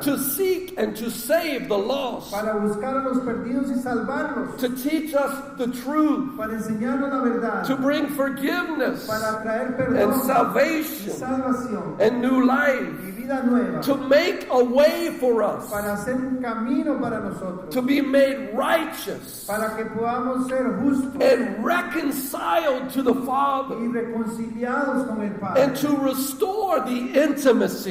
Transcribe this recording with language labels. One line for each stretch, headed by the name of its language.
English: to seek and to save the lost,
Spanish: para buscar a los perdidos y salvarlos,
English: to teach us the truth,
Spanish: para enseñarnos la verdad,
English: to bring forgiveness
Spanish: para traer
English: and
Spanish: perdón y
English: salvation
Spanish: salvación
English: and new
Spanish: y
English: life,
Spanish: vida nueva,
English: to make a way for us
Spanish: para hacer un camino para nosotros,
English: to be made righteous
Spanish: para que podamos ser justos
English: and reconciled to the
Spanish: y
English: Father,
Spanish: reconciliados con el Padre,
English: and to restore the intimacy